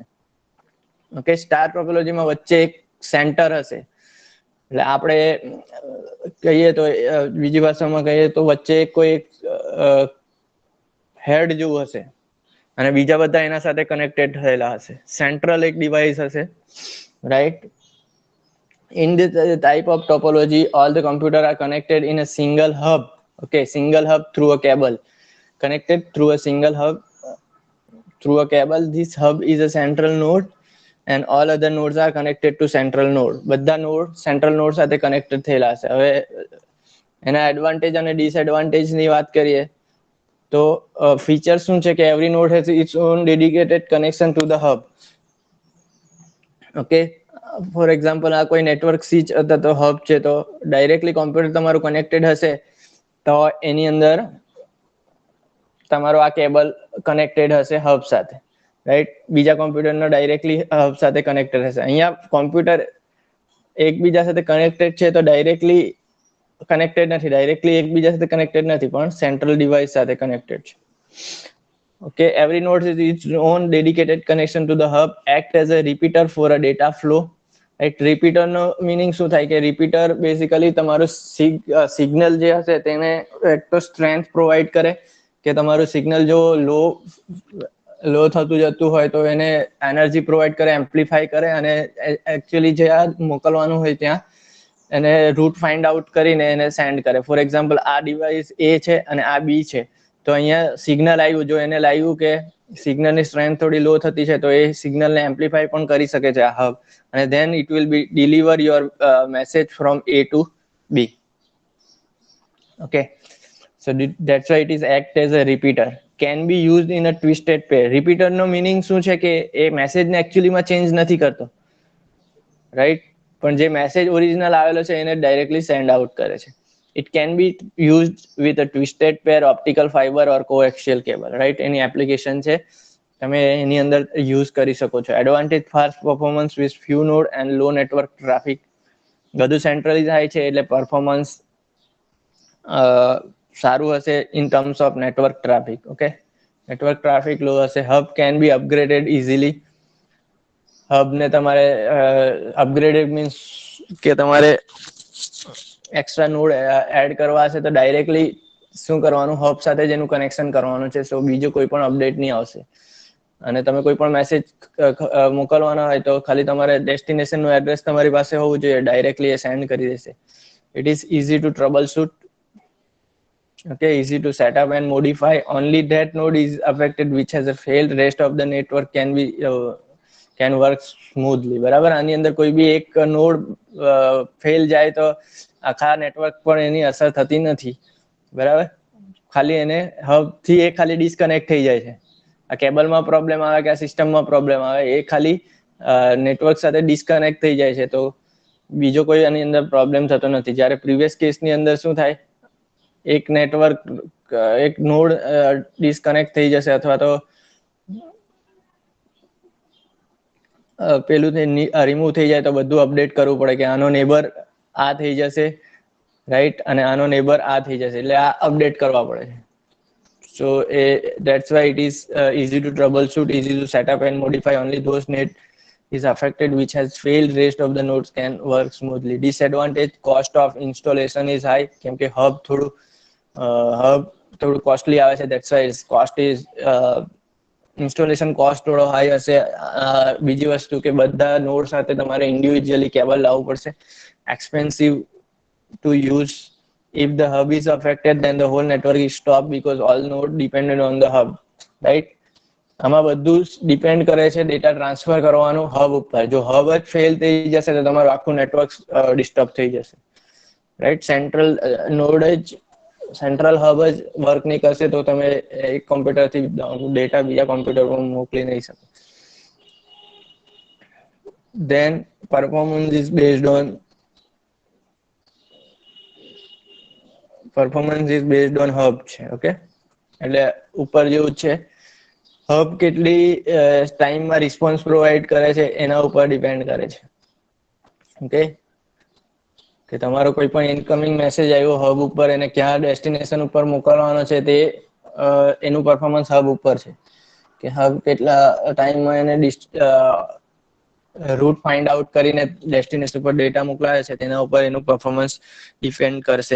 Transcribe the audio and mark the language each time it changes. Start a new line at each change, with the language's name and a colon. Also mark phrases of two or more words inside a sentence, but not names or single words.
Gujarati: ઓકે, સ્ટાર ટોપોલોજીમાં વચ્ચે એક સેન્ટર હશે. એટલે આપણે કહીએ તો બીજી ભાષામાં કહીએ તો વચ્ચે કોઈ હેડ જેવું હશે અને બીજા બધા એના સાથે કનેક્ટેડ થયેલા હશે. સેન્ટ્રલ એક ડિવાઇસ હશે, રાઈટ.
English: In this type of topology, all the computers are connected in a single hub. Okay, single hub through a cable. Connected through a single hub through a cable. This hub is a central node and all other nodes are connected to central node.
Gujarati: બધા નોડ
English: central node
Gujarati: સાથે કનેક્ટેડ થયેલા હશે. હવે એના એડવાન્ટેજ અને ડિસએડવાન્ટેજ ની વાત કરીએ તો ફીચર શું છે કે
English: every node has its own dedicated connection to the hub.
Gujarati: ઓકે,
English: for example
Gujarati: આ કોઈ
English: network switch
Gujarati: અથવા તો હબ છે, તો ડાયરેક્ટલી કોમ્પ્યુટર તમારું કનેક્ટેડ હશે તો એની અંદર તમારો આ કેબલ કનેક્ટેડ હશે હબ સાથે, રાઈટ. બીજા કોમ્પ્યુટરનો ડાયરેક્ટલી હબ સાથે કનેક્ટેડ હશે. અહીંયા કોમ્પ્યુટર એકબીજા સાથે કનેક્ટેડ છે તો ડાયરેક્ટલી કનેક્ટેડ નથી, ડાયરેક્ટલી એકબીજા સાથે કનેક્ટેડ નથી, પણ
English: central device
Gujarati: સાથે કનેક્ટેડ છે.
English: Okay, every node has its own dedicated connection to the hub, act as a repeater for a data flow.
Gujarati: Right, repeater નો meaning શું થાય કે
English: repeater basically
Gujarati: તમારું સિગ્નલ જે હશે તેને એક તો સ્ટ્રેન્થ પ્રોવાઈડ કરે કે તમારું સિગ્નલ જો લો થતું જતું હોય તો એને
English: energy provide
Gujarati: કરે, એમ્પ્લિફાય કરે, અને એકચ્યુઅલી જે આ મોકલવાનું હોય ત્યાં એને
English: route find out
Gujarati: કરીને એને સેન્ડ કરે. ફોર એક્ઝામ્પલ આ ડિવાઇસ એ છે અને આ બી છે, તો અહીંયા સિગ્નલ આવ્યું, જો એને લાગ્યું કે સિગ્નલની સ્ટ્રેન્થ થોડી લો થતી છે તો એ સિગ્નલને એમ્પ્લિફાય પણ કરી શકે છે આ હબ, અને
English: then it will be deliver your message from A to B. Okay, so that's why it is act as a repeater, can be used in a twisted pair.
Gujarati: repeater નો meaning શું છે કે એ મેસેજને એકચ્યુઅલીમાં ચેન્જ નથી કરતો, રાઈટ, પણ જે મેસેજ ઓરિજિનલ આવેલો છે એને ડાયરેક્ટલી
English: send out
Gujarati: કરે છે.
English: It can be used with a twisted pair, optical fiber or coaxial cable, right.
Gujarati: એની એપ્લિકેશન છે, તમે એની અંદર યુઝ કરી શકો છો.
English: advantage fast performance with few node and low network traffic.
Gujarati: બધું સેન્ટ્રલાઇઝ થાય છે એટલે પરફોર્મન્સ સારું હશે
English: in terms of network traffic.
Gujarati: ઓકે,
English: network traffic
Gujarati: લો હશે.
English: hub can be upgraded easily.
Gujarati: હબને તમારે અપગ્રેડેડ મીન્સ કે તમારે
English: extra node add
Gujarati: કરવા હશે તો ડાયરેક્ટલી શું કરવાનું, હબ સાથે જ એનું કનેક્શન કરવાનું છે, સો બીજું કોઈ પણ અપડેટ નહીં આવશે. અને તમે કોઈ પણ મેસેજ મોકલવાના હોય તો ખાલી તમારે ડેસ્ટિનેશનનું એડ્રેસ તમારી પાસે હોવું જોઈએ, ડાયરેક્ટલી એ સેન્ડ કરી દેશે.
English: It is easy to troubleshoot. Okay, easy to set up and modify. Only that node is affected which has a failed. Rest of the network can work smoothly.
Gujarati: બરાબર, આની અંદર કોઈ બી એક નોડ ફેલ જાય તો આખા નેટવર્ક પર એની અસર થતી નથી. બરાબર, ખાલી એને હબ થી એ ખાલી ડિસ્કનેક્ટ થઈ જાય છે. આ કેબલમાં પ્રોબ્લેમ આવે કે આ સિસ્ટમમાં પ્રોબ્લેમ આવે, એ ખાલી નેટવર્ક સાથે ડિસ્કનેક્ટ થઈ જાય છે, તો બીજો કોઈ આની અંદર પ્રોબ્લેમ થતો નથી. જ્યારે પ્રીવિયસ કેસની અંદર શું થાય, એક નેટવર્ક એક નોડ ડિસ્કનેક્ટ થઈ જશે અથવા તો પેલું રિમૂવ થઈ જાય તો બધું અપડેટ કરવું પડે કે આનો નેબર આ થઈ જશે, રાઈટ, અને આનો નેબર આ થઈ જશે, એટલે આ અપડેટ કરવા પડે છે.
English: So that's why it is easy to troubleshoot, easy to set up and modify. Only those net is affected which has failed. Rest of the nodes can work smoothly. Disadvantage, cost of installation is high,
Gujarati: કેમ કે હબ થોડું કોસ્ટલી આવે છે,
English: that's why its cost is
Gujarati: ઇન્સ્ટોલેશન કોસ્ટ થોડો હાઈ હશે. બીજી વસ્તુ કે બધા નોડ સાથે તમારે ઇન્ડિવિજ્યુઅલી કેબલ લાવવું પડશે,
English: expensive to use. If the hub is affected, then the whole network is stopped because all nodes dependent on the hub, right.
Gujarati: આમાં બધું ડિપેન્ડ કરે છે ડેટા ટ્રાન્સફર કરવાનું હબ ઉપર. જો હબ જ ફેલ થઈ જશે તો તમારું આખું નેટવર્ક ડિસ્ટર્બ થઈ જશે, રાઈટ.
English: central hub
Gujarati: જ વર્ક નહીં કરશે તો તમે એક કોમ્પ્યુટરથી ડેટા બીજા કોમ્પ્યુટર પર મોકલી નહીં શકો.
English: Then performance is based on hub છે.
Gujarati: ઓકે, એટલે ઉપર જેવું છે, હબ કેટલી ટાઈમમાં રિસ્પોન્સ પ્રોવાઈડ કરે છે એના ઉપર ડિપેન્ડ કરે છે. ઓકે, કે તમારો કોઈ પણ ઇનકમિંગ મેસેજ આવ્યો હબ ઉપર, એને ક્યાં ડેસ્ટિનેશન ઉપર મોકલવાનો છે તે એનું પરફોર્મન્સ હબ ઉપર છે, કે હબ કેટલા ટાઈમમાં એને
English: route find out
Gujarati: કરીને ડેસ્ટિનેશન પર ડેટા મોકલાવે છે તેના ઉપર એનું પરફોર્મન્સ ડિપેન્ડ કરશે.